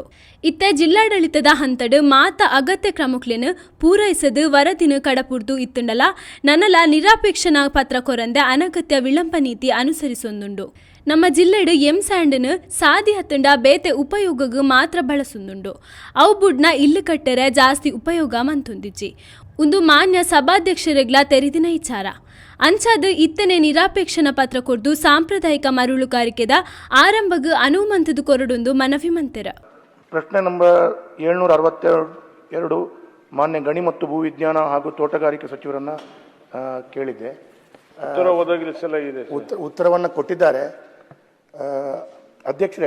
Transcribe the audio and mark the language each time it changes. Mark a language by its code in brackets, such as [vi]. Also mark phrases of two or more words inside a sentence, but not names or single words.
[tcy] ಇತ್ತೆ ಜಿಲ್ಲಾಡಳಿತದ ಹಂತಡ್ ಮಾತ ಅಗತ್ಯ ಕ್ರಮಕ್ಲೆನ್ ಪೂರೈಸದು ವರದಿನ ಕಡಪುರ್ದು ಇತ್ತುಂಡಲ ನನಲ ನಿರಾಪೇಕ್ಷಣಾ ಪತ್ರ ಕೊರಂದೆ ಅನಗತ್ಯ ವಿಳಂಬ ನೀತಿ ಅನುಸರಿಸೊಂದುಂಡು. ನಮ್ಮ ಜಿಲ್ಲೆಡ್ ಎಂಸ್ಯಾಂಡ್ನ್ ಸಾದಿ ಹತ್ತಂಡ ಬೇತೆ ಉಪಯೋಗಗ್ ಮಾತ್ರ ಬಳಸುಂದುಂಡು. ಅವು ಬುಡ್ನ ಇಲ್ಲು ಕಟ್ಟರೆ ಜಾಸ್ತಿ ಉಪಯೋಗ ಮಂತೊಂದಿಜ್ಜಿ. ಒಂದು ಮಾನ್ಯ ಸಭಾಧ್ಯಕ್ಷರೆಗ್ಲ ತೆರಿದಿನ ವಿಚಾರ ಅಂಚಾದ ಇತ್ತನೆ ನಿರಾಪೇಕ್ಷಣ ಪತ್ರ ಕೊರ್ದು ಸಾಂಪ್ರದಾಯಿಕ ಮರಳುಗಾರಿಕೆದ ಆರಂಭಗ್ ಅನುಮಂತದ ಕೊರಡೊಂದು ಮನವಿ ಮಂತೆರ. [kn] ಪ್ರಶ್ನೆ ನಂಬರ್ 762 ಮಾನ್ಯ ಗಣಿ ಮತ್ತು ಭೂವಿಜ್ಞಾನ ಹಾಗೂ ತೋಟಗಾರಿಕೆ ಸಚಿವರನ್ನ ಕೇಳಿದ್ದೆ. ಉತ್ತರ ಒದಗಿಸಲಿದೆ. ಉತ್ತರವನ್ನು ಕೊಟ್ಟಿದ್ದಾರೆ ಅಧ್ಯಕ್ಷರೇ.